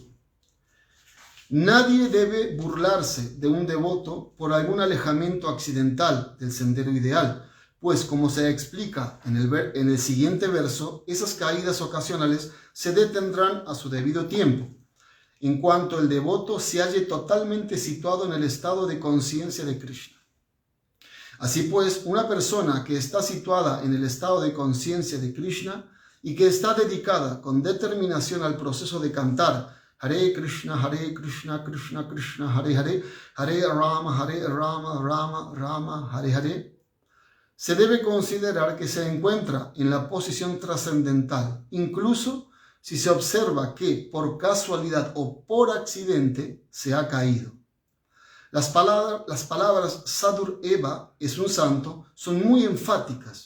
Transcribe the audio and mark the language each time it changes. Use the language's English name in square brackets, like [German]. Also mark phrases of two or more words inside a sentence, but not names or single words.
[Spanish] Nadie debe burlarse de un devoto por algún alejamiento accidental del sendero ideal, pues como se explica en el siguiente verso, esas caídas ocasionales se detendrán a su debido tiempo, en cuanto el devoto se halle totalmente situado en el estado de conciencia de Krishna. Así pues, una persona que está situada en el estado de conciencia de Krishna y que está dedicada con determinación al proceso de cantar [Sanskrit] हरे कृष्ण कृष्ण कृष्ण हरे हरे हरे राम राम राम हरे हरे. [Spanish] Se debe considerar que se encuentra en la posición trascendental, incluso si se observa que por casualidad o por accidente se ha caído. Las palabras [Sanskrit] साधुर् एव [Spanish] es un santo son muy enfáticas.